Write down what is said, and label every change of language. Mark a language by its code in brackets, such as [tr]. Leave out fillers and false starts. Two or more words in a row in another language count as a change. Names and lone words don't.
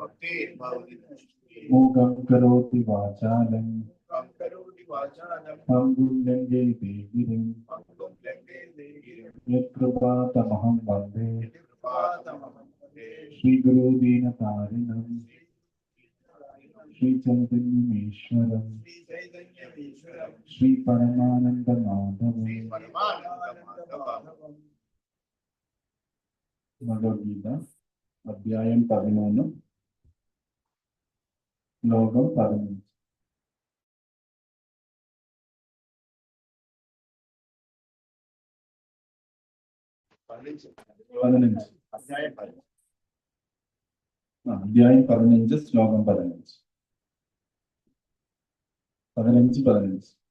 [sa] मूकं करोति वाचालं पङ्गुं लङ्घयति गिरिं यत्कृपातमहं वन्दे श्रीगुरुदीनतारिणं श्रीचैतन्यमीश्वरं श्रीपरमानन्दमाधवं। [ml] ഭഗവത്ഗീത അധ്യായം 13 ശ്ലോകം 15. അധ്യായം 15 ശ്ലോകം 15. 15.